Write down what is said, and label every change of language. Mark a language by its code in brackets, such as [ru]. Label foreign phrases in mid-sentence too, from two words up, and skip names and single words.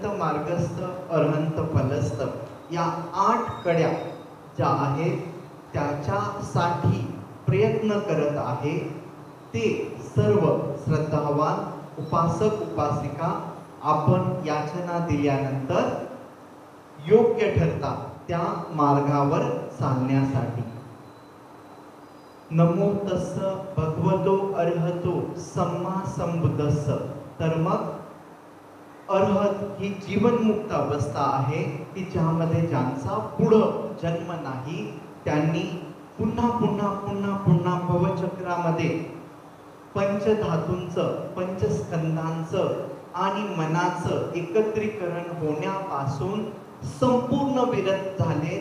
[mr] मार्गस्थ अरहंत फलस्थ, या 8 कड्या ज्या आहेत त्याच्यासाठी प्रयत्न करत आहे ते सर्व श्रद्धावान उपासक उपासिका आपण याचना दिल्यानंतर योग्य ठरतात त्या मार्गावर चालण्यासाठी. [pi] नमो तस्स भगवतो अर्हतो सम्मा संबुद्धस्स. [mr] तर मग अर्हत ही जीवनमुक्त अवस्था आहे की ज्यामध्ये ज्यांचा पुढं जन्म नाही त्यांनी पुन्हा पुन्हा पुन्हा पुन्हा भवचक्रामध्ये पंचधातूंचं, पंचस्कंधांचं आणि मनाचं एकत्रीकरण होण्यापासून संपूर्ण विरत झाले.